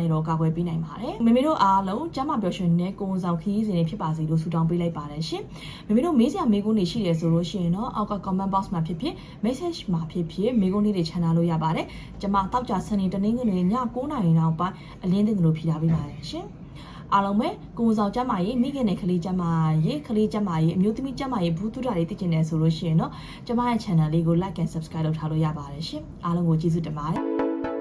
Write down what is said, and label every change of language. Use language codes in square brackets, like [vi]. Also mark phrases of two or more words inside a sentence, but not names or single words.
[my] နဲ့တော့ကာကွယ်ပေးနိုင်ပါတယ်မမေတို့အားလုံးကျန်းမာပျော်ရွှင်တဲ့ကိုယ်ဝန်ဆောင်ခရီးစဉ်တွေဖြစ်ပါစေလို့ဆုတောင်းပေးလိုက်ပါတယ်ရှင်မမေတို့မေးစရာမေးခွန်းတွေရှိတယ်ဆိုလို့ရှိရင်တော့အောက်က [en] comment box [my] မှာဖြစ်ဖြစ် message မှာဖြစ်ဖြစ်မေးခွန်းလေးတွေချန်ထားလို့ရပါတယ်ကျမတောက်ကြစနေတနင်္ဂနွေည9:00နာရီနောက်ပိုင်းအလင်းတင်လို့ဖြေထားပေးပါတယ်ရှင်အားလုံးပဲကိုယ်ဆောင်ကျမ်းမာရေးမိခင်နဲ့ကလေးကျမ်းမာရေးကလေးကျမ်းမာရေးအမျိုးသမီးကျမ်းမာရေးဘူးတုဒ္ဒတွေသိကျင်တယ်ဆိုလို့ရှိရင်တော့ကျမရဲ့ channel လေးကို [en] like and subscribe [my] လုပ်ထားလို့ရပါတယ်ရှင်အားလုံးကိုကျေးဇူးတင်ပါတယ်